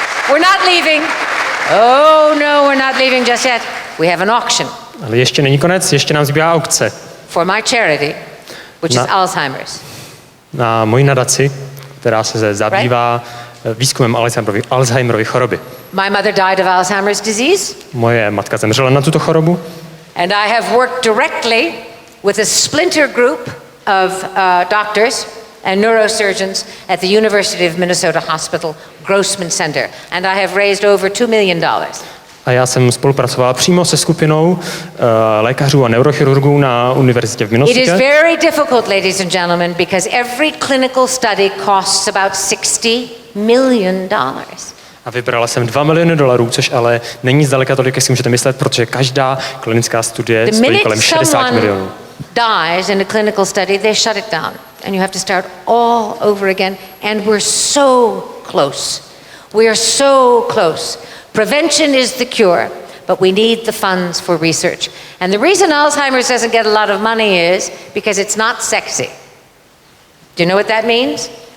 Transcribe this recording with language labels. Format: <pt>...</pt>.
<en>We're not leaving. Oh no, we're not leaving just yet. We have an auction.</en> <cs>Ale ještě není konec, ještě nám zbývá aukce.</cs> <en>For my charity, which is Alzheimer's.</en> <cs>Na moji nadaci, která se zabývá výzkumem Alzheimerovy choroby.</cs> <en>My mother died of Alzheimer's disease.</en> <cs>Moje matka zemřela na tuto chorobu.</cs> <en>And I have worked directly with a splinter group of doctors and neurosurgeons at the University of Minnesota Hospital Grossman Center, and I have raised over $2 million.</en> <cs>A já jsem spolupracoval přímo se skupinou lékařů a neurochirurgů na univerzitě v</cs> <en>It is</en> <cs>Minnesotě.</cs> <en>very difficult, ladies and gentlemen, because every clinical study costs about $60 million.</en> <cs>A vybrala jsem $2 miliony, což ale není zdaleka tolik, jak si můžete myslet, protože každá klinická studie stojí kolem 60 milionů.</cs> <en>Dies in a clinical study, they shut it down. And you have to start all over again. And we're so close. We are so close. Prevention is the cure, but we need the funds for research. And the reason Alzheimer's doesn't get a lot of money is because it's not sexy. Do you know what that means?</en>